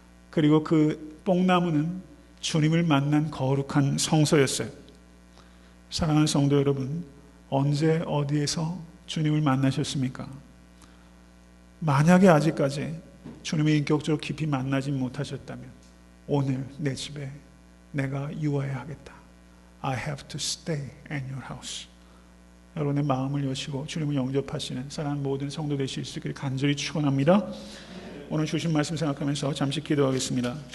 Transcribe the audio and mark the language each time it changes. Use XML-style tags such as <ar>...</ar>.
<ko>그리고 그 뽕나무는 주님을 만난 거룩한 성소였어요. 사랑하는 성도 여러분, 언제 어디에서 주님을 만나셨습니까? 만약에 아직까지 주님을 인격적으로 깊이 만나지 못하셨다면 오늘 내 집에 내가 유하여야 하겠다.</ko> <en>I have to stay in your house.</en> <ko>여러분의 마음을 여시고 주님을 영접하시는 사랑하는 모든 성도 되실 수 있기를 간절히 축원합니다. 오늘 주신 말씀 생각하면서 잠시 기도하겠습니다.</ko>